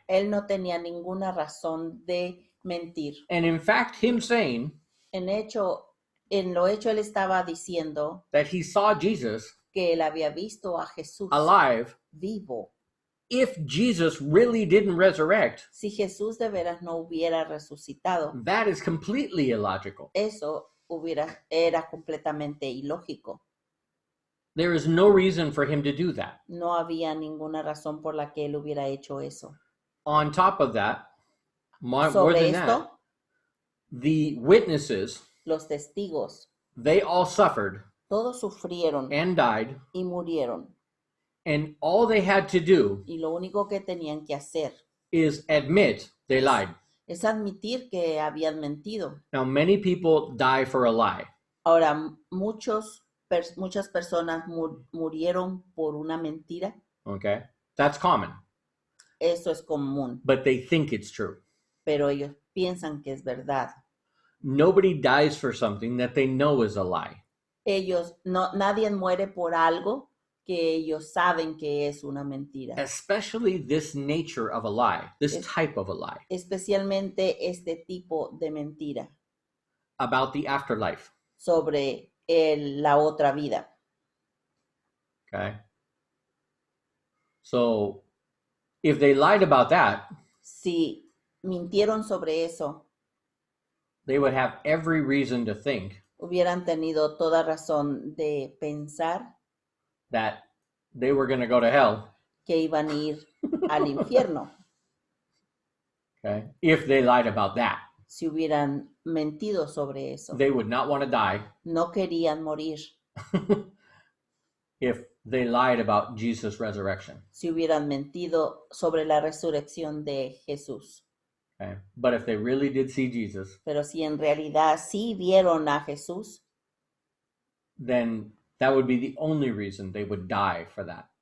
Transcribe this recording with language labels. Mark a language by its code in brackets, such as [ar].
[es] Él no tenía ninguna razón de mentir. [en] And in fact, him saying [es] En lo hecho, él estaba diciendo [en] that he saw Jesus [es] que él había visto a Jesús [en] alive [es] vivo [en] if Jesus really didn't resurrect, [es] Si Jesús de veras no hubiera resucitado, [en] that is completely illogical. [es] eso era completamente ilógico. [en] There is no reason for him to do that. [es] No había ninguna razón por la que él hubiera hecho eso. [en] On top of that, more [es] Sobre [en] than [es] esto, [en] that, the witnesses, [es] los testigos, [en] they all suffered [es] todos sufrieron [en] and died, [es] y murieron. [en] and all they had to do [es] Y lo único que tenían que hacer [en] is admit they lied. [es] es admitir que habían mentido. [en] Now, many people die for a lie. [es] Ahora, muchas personas murieron por una mentira. [en] Okay? That's common, [es] Eso es común, [en] but they think it's true. [es] pero ellos piensan que es verdad. [en] Nobody dies for something that they know is a lie. [es] Nadie muere por algo que ellos saben que es una mentira. [en] Especially this nature of a lie, this [es] Es- [en] type of a lie [es] Especialmente este tipo de mentira [en] about the afterlife. [es] sobre la otra vida. [en] Okay? So, if they lied about that, [es] Si mintieron sobre eso, [en] they would have every reason to think [es] hubieran tenido toda razón de pensar [en] that they were going to go to hell, [es] que iban a ir al infierno [en] okay? If they lied about that. [es] si hubieran mentido sobre eso. [en] They would not want to die [es] No querían morir [en] if they lied about Jesus' resurrection. [es] si hubieran mentido sobre la resurrección de Jesús. [en] Okay? But if they really did see Jesus, [es] Pero si en realidad sí vieron a Jesús, [en] then that would be the only reason they would die for that.